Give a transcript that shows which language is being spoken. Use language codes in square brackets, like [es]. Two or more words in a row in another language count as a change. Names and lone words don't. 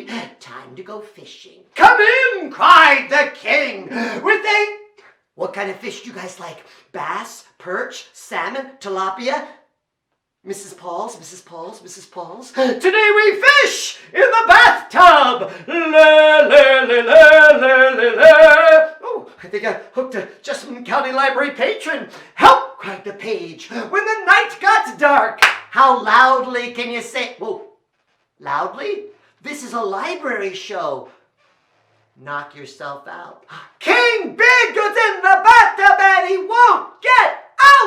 [en] Time to go fishing. Come in, cried the king, with a... What kind of fish do you guys like? Bass, perch, salmon, tilapia? Mrs. Paul's, Mrs. Paul's, Mrs. Paul's. Today we fish in the bathtub. Le, le, le, le, le, le, le. Oh, I think I hooked a Jessamine County Library patron. Help, cried the page. When the night got dark, how loudly can you say? Whoa, loudly? This is a library show. Knock yourself out. King Bidgood's in the bathtub and he won't get out.